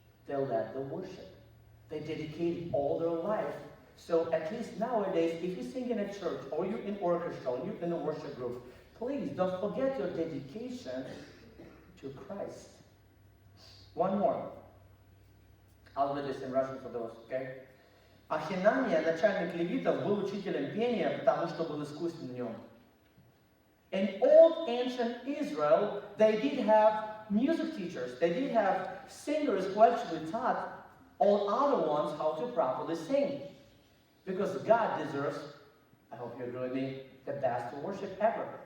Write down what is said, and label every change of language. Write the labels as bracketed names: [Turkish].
[English] They led the worship. They dedicated all their life. So at least nowadays, if you sing in a church, or you're in orchestra, or you're in a worship group, please don't forget your dedication to Christ. One more. I'll read this in Russian for those, okay? [Russian] Ахинания, начальник левитов, был учителем пения, потому что был искусен в нем. [English] In old ancient Israel, they did have music teachers. They did have singers who actually taught all other ones how to properly sing. Because God deserves, I hope you agree with me, the best worship ever.